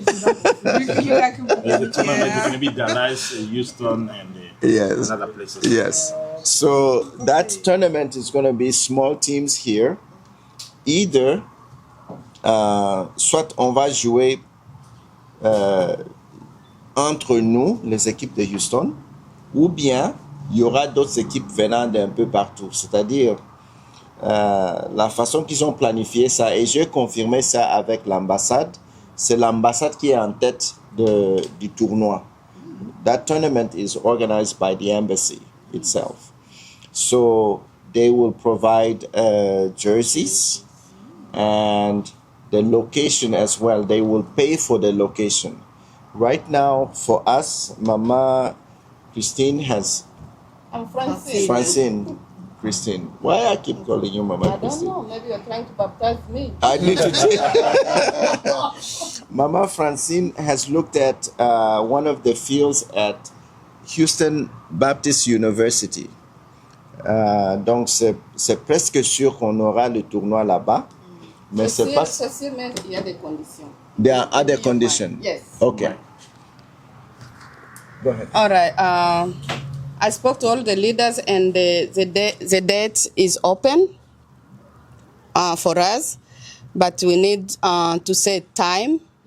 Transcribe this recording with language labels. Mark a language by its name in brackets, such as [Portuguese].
[English] The tournament is going to be Dallas, Houston, and other places. Yes. So that tournament is going to be small teams here. [French] Either, soit on va jouer entre nous, les équipes de Houston, ou bien il y aura d'autres équipes venant d'un peu partout. C'est-à-dire, la façon qu'ils ont planifié ça, et j'ai confirmé ça avec l'ambassade, c'est l'ambassade qui est en tête du tournoi. [English] That tournament is organized by the embassy itself. So they will provide jerseys and the location as well. They will pay for the location. Right now, for us, Mama Christine has... I'm Francine. Francine. Christine. Why I keep calling you Mama Christine? I don't know. Maybe you're trying to baptize me. I need to check. Mama Francine has looked at one of the fields at Houston Baptist University. [French] Donc, c'est presque sûr qu'on aura le tournoi là-bas. Mais c'est pas... C'est sûr, mais il y a des conditions. [English] There are other conditions? Yes. Okay. Go ahead. All right. I spoke to all the leaders, and the date is open for us, but we need to set time.